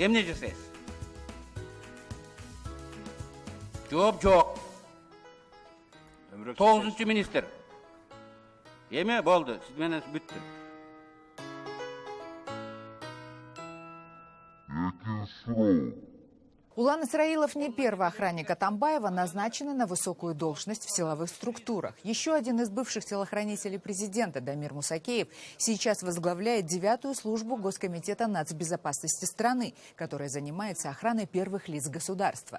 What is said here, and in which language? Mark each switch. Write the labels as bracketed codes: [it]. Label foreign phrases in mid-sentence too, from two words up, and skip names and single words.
[ky] Эмне жасайсыз? Жооп жок. 9-чу министр. Эми болду. Сиз менен бүттү. [ru] Улан Исраилов не первый охранник Атамбаева, назначенный на высокую должность в силовых структурах. Еще один из бывших телохранителей президента, Дамир Мусакеев, сейчас возглавляет 9-ю службу Госкомитета нацбезопасности страны, которая занимается охраной первых лиц государства.